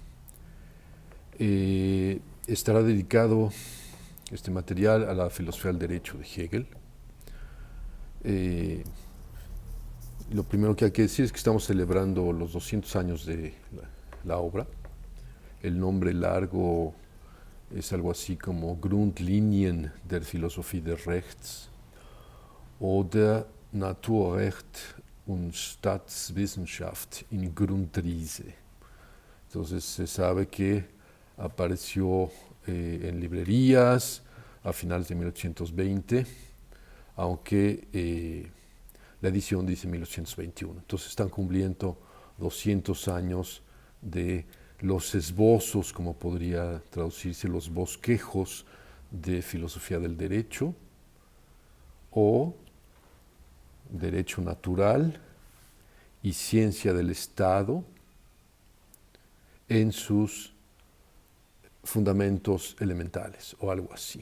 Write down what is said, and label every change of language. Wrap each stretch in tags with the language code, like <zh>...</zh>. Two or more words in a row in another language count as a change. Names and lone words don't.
<es>Estará dedicado este material a la filosofía del derecho de Hegel. Lo primero que hay que decir es que estamos celebrando los 200 años de la obra. El nombre largo es algo así como Grundlinien der Philosophie des Rechts oder Naturrecht und Staatswissenschaft in Grundrisse. Entonces se sabe que apareció en librerías a finales de 1820, aunque la edición dice 1821. Entonces están cumpliendo 200 años de los esbozos, como podría traducirse, los bosquejos de filosofía del derecho o derecho natural y ciencia del Estado en sus fundamentos elementales o algo así.</es>